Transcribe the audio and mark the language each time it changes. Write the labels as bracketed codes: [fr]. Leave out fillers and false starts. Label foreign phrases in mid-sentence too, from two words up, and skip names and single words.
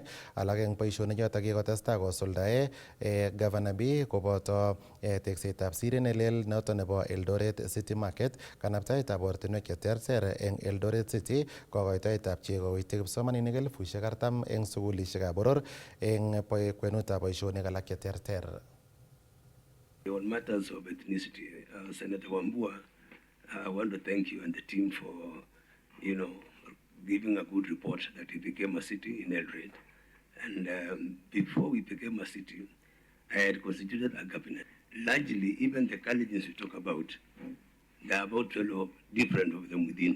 [kln] Alak eng boisionik choto kikotestai kosuldae Governor B koboto teksetab siret nelel noto nebo Eldoret City Market, kanabtaetab ortinwek cheterter eng Eldoret City, kokoitoetab chego koityi kipsomaninik 40,000 eng sukulishekab boror eng kwenutab boisionik alak cheterter. [en] On matters of ethnicity, Senator Wambua, I want to thank you and the team for, giving a good report that it became a city in Eldred. And before we became a city, I had constituted a cabinet. Largely, even the colleges we talk about, there are about 12 different of them within.